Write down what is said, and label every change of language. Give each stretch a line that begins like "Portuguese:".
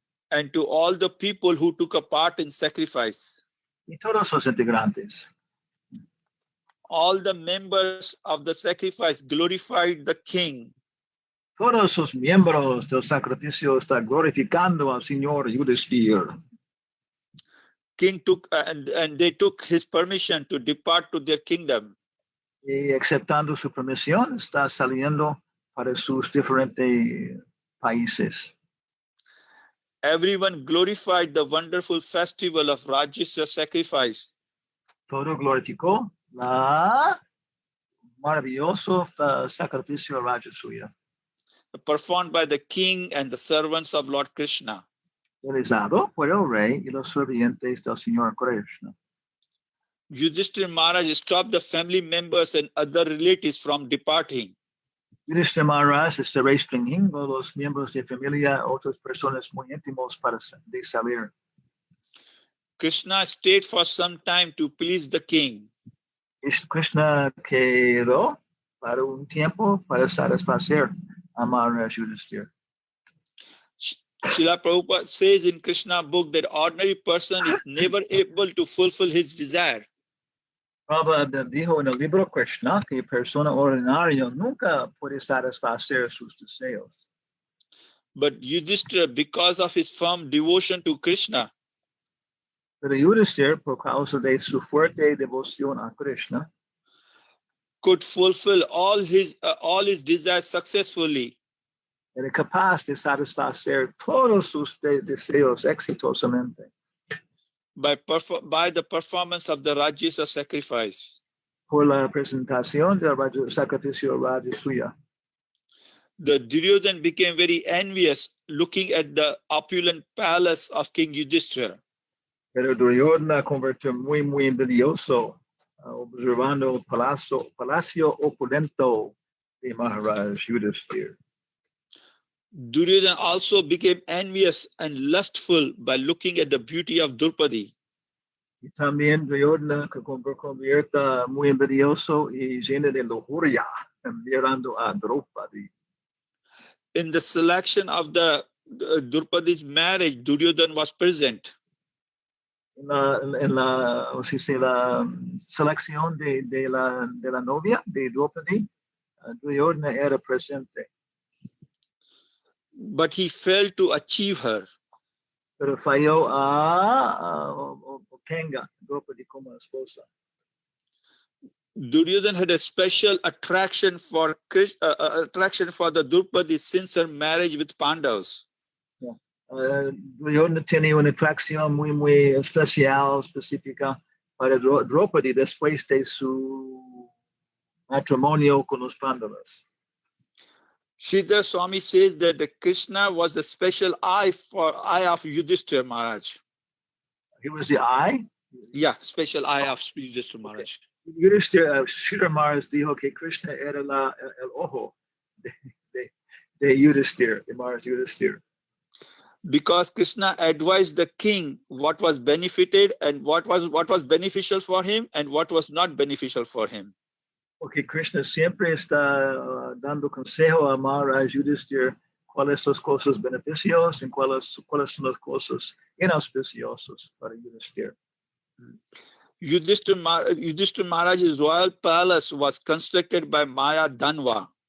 English: And to all the people who took a part in sacrifice.
Spanish: Y todos los integrantes.
English: All the members of the sacrifice glorified the king.
Spanish: Todos los miembros del sacrificio están glorificando al Señor Yudhishthir.
English: King took and they took his permission to depart to their kingdom.
Spanish: Y aceptando su permisión, está saliendo para sus diferentes países.
English: Everyone glorified the wonderful festival of Rajasya sacrifice.
Spanish: Todo glorificó la maravilloso sacrificio Rajasuya,
English: Performed by the king and the servants of Lord Krishna.
Spanish: realizado por el rey y los sirvientes del Señor Krishna.
English: Yudhishthira Maharaj stopped the family members and other relatives from departing.
Spanish: Yudhishthira Maharaj está restringiendo los miembros de familia, otras personas muy íntimos para de salir.
English: Krishna stayed for some time to please the king.
Spanish: Krishna quedó para un tiempo para satisfacer a Maharaj Yudhishthira.
English: Srila Prabhupada says in Krishna book that ordinary person is never able to fulfill his desire.
Spanish: Prabhupada dijo en el libro Krishna que persona ordinaria nunca puede satisfacer sus deseos.
English: But Yudhishthira, because of his firm devotion to Krishna,
Spanish: Pero Yudhishthira, por causa de su fuerte devoción a Krishna,
English: could fulfill all his desires successfully.
Spanish: era capaz de satisfacer todos sus deseos exitosamente
English: by the performance of the Rajasya sacrifice.
Spanish: por la presentación del sacrificio Rajasuya.
English: The Duryodhana became very envious looking at the opulent palace of King Yudhishthira.
Spanish: Pero Duryodhana convirtió muy envidioso observando el palacio opulento de Maharaj Yudhishthira.
English: Duryodhana also became envious and lustful by looking at the beauty of Draupadi.
Spanish: Y también Duryodhana que convierte muy envidioso y lleno de lujuria mirando a Draupadi.
English: In the selection of the Draupadi's marriage, Duryodhana was present.
Spanish: En la selección de la novia de Draupadi, Duryodhana era presente.
English: But he failed to achieve her.
Spanish: Pero falló a obtenga Draupadi como esposa.
English: Duryodhana had a special attraction for the Draupadi since her marriage with Pandavas.
Spanish: Duryodhana tenía una atracción muy especial, específica para Draupadi después de su matrimonio con los Pandavas.
English: Sridhar Swami says that the Krishna was a special eye of Yudhishthira Maharaj. He was the eye? Yeah, special eye of Yudhishthira Maharaj.
Spanish: Sridhar Maharaj dijo que Krishna era el ojo de Yudhishthira, de Maharaj Yudhishthira.
English: Because Krishna advised the king what was benefited and what was beneficial for him and what was not beneficial for him.
Spanish: Porque Krishna siempre está dando consejo a Maharaj Yudhishthira cuáles son las cosas beneficiosas y cuáles son las cosas inauspiciosas para Yudhishthira.
English: Yudhishthira Maharaj's royal palace was constructed by Maya Danva.